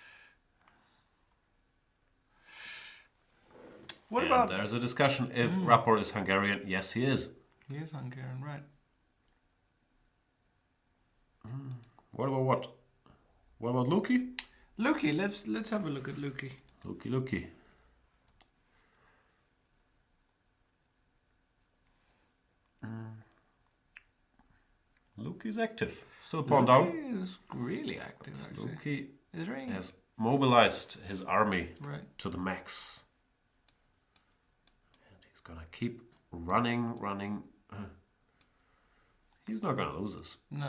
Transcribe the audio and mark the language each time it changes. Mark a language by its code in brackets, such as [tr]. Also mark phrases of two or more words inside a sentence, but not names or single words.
[en] What And about... there's a discussion if Rapport is Hungarian. Yes, he is. He is Hungarian, right. What about what? What about Luki? Luki, let's have a look at Luki. Luki. Loki's active. Still pawn down. Loki is really active, actually. Loki Is he? has mobilized his army Right. to the max. And he's gonna keep running. He's not gonna lose this. No.